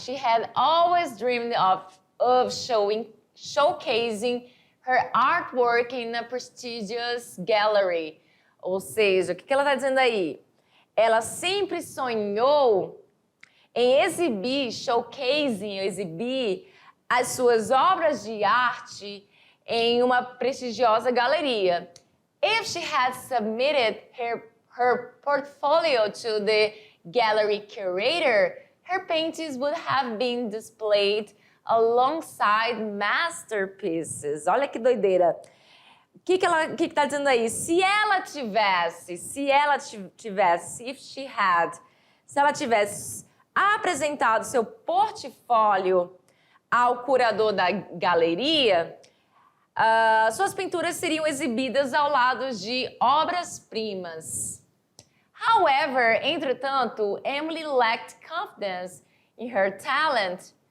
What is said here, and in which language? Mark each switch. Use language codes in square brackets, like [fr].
[en] She had always dreamed of showcasing her artwork in a prestigious gallery. [pt] Ou seja, o que ela está dizendo aí? Ela sempre sonhou em exibir, exibir as suas obras de arte em uma prestigiosa galeria. [en] If she had submitted her portfolio to the gallery curator, her paintings would have been displayed alongside masterpieces. [pt] Olha que doideira. O que está dizendo aí? Se ela tivesse, se ela tivesse apresentado seu portfólio ao curador da galeria, suas pinturas seriam exibidas ao lado de obras-primas. [en] However, entretanto, Emily lacked confidence in her talent.